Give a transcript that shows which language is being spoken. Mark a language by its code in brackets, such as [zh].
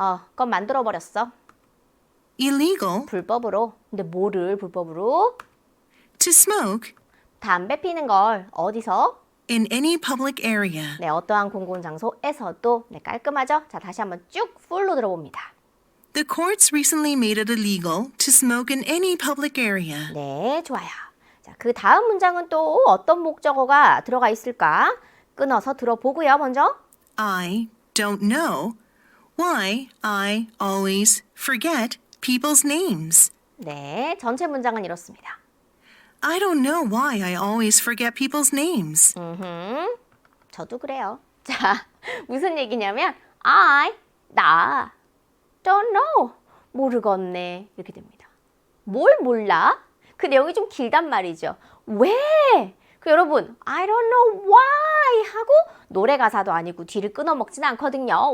[ko] 그건 만들어버렸어. [en] illegal [ko] 불법으로. 근데 뭐를 불법으로? [en] to smoke [ko] 담배 피는 걸 어디서? [en] in any public area. [ko] 네, 어떠한 공공장소에서도. 네, 깔끔하죠? 자, 다시 한번 쭉 풀로 들어봅니다. [en] The courts recently made it illegal to smoke in any public area. [ko] 네, 좋아요. 자, 그 다음 문장은 또 어떤 목적어가 들어가 있을까? 끊어서 들어보고요, 먼저. [en] I don't know why I always forget people's names. [ko] 네, 전체 문장은 이렇습니다. [en] I don't know why I always forget people's names. [ko] 저도 그래요. 자, 무슨 얘기냐면 나 [en] don't know. [ko] 모르겠네. 이렇게 됩니다. 뭘 몰라? 그 내용이 좀 길단 말이죠. 왜? 그 여러분, [en] I don't know why [ko] 하고 노래 가사도 아니고 뒤를 끊어먹진 않거든요.